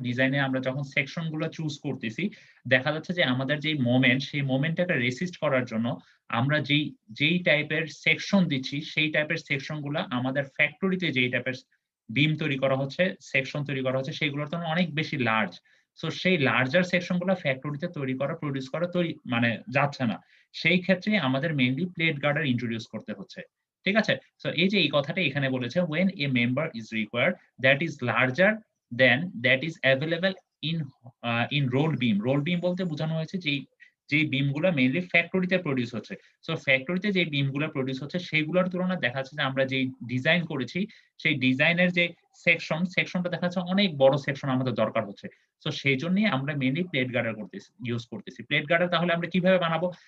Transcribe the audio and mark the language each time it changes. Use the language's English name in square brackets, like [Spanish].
[Bangla] ডিজাইনে আমরা যখন সেকশন গুলো চুজ করতেছি, দেখা যাচ্ছে যে আমাদের যেই মোমেন্ট, সেই মোমেন্টটাকে রেসিস্ট করার জন্য আমরা যেই টাইপের সেকশন দিচ্ছি, সেই টাইপের সেকশন গুলা আমাদের ফ্যাক্টরিতে যেই টাইপের বিম তৈরি করা হচ্ছে, সেকশন তৈরি করা হচ্ছে সেগুলোর তুলনায় অনেক বেশি লার্জ। সো সেই লার্জার সেকশন গুলা ফ্যাক্টরিতে তৈরি করা, প্রোডিউস করা মানে যাচ্ছে না। সেই ক্ষেত্রে আমাদের মেইনলি প্লেট গার্ডার ইন্ট্রোডিউস করতে হচ্ছে। ঠিক আছে? সো এই যে এই কথাটা এখানে বলেছে [English] when a member is required that is larger than that is available in in roll beam. [Bangla] roll beam বলতে বোঝানো হয়েছে যেই বিম গুলা মেইনলি ফ্যাক্টরিতে প্রোডিউস হচ্ছে। সো ফ্যাক্টরিতে যে বিম গুলা প্রোডিউস হচ্ছে সেগুলোর তুলনায় দেখা যাচ্ছে যে আমরা যেই ডিজাইন করেছি, সেই ডিজাইনের যে সেকশনটা দেখা যাচ্ছে অনেক বড় সেকশন আমাদের দরকার হচ্ছে। সো সেইজন্যই আমরা মেইনলি প্লেট গার্ডার ইউজ করতেছি। প্লেট গার্ডার তাহলে আমরা কিভাবে বানাবো?